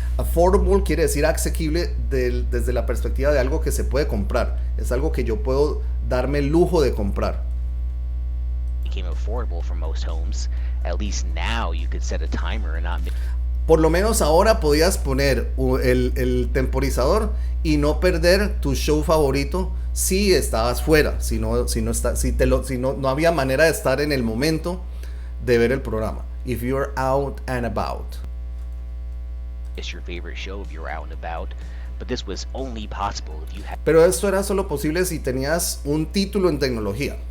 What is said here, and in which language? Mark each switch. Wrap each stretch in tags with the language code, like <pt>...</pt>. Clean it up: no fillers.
<es>Affordable quiere decir asequible desde la perspectiva de algo que se puede comprar. Es algo que yo puedo darme el lujo de comprar.</es> <en>became affordable for most homes. At least now you could set a timer and not.</en> <es>Por lo menos ahora podías poner el temporizador y no perder tu show favorito si estabas fuera, si no había manera de estar en el momento de ver el programa.</es> <en>If you're out and about. It's your favorite show if you're out and about, but this was only possible if you had.</en> <es>Pero esto era solo posible si tenías un título en tecnología.</es>